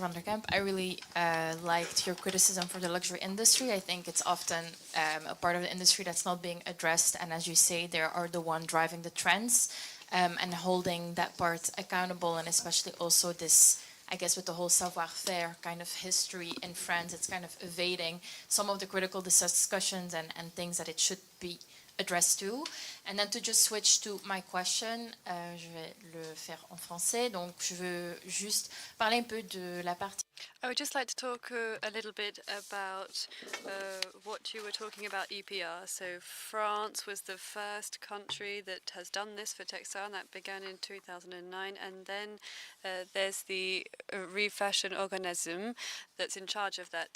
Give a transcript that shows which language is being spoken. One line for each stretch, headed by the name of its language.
English: van der Kemp, I really liked your criticism for the luxury industry. I think it's often a part of the industry that's not being addressed, and as you say, they are the one driving the trends and holding that part accountable, and especially also this, I guess, with the whole savoir-faire kind of history in France, it's kind of evading some of the critical discussions and things that it should be addressed to. And then to just switch to my question,
French: je vais le faire en français. Donc, je veux juste parler un peu de la partie.
English: I would just like to talk a little bit about what you were talking about EPR. So France was the first country that has done this for textile, and that began in 2009. And then there's the refashion organism that's in charge of that.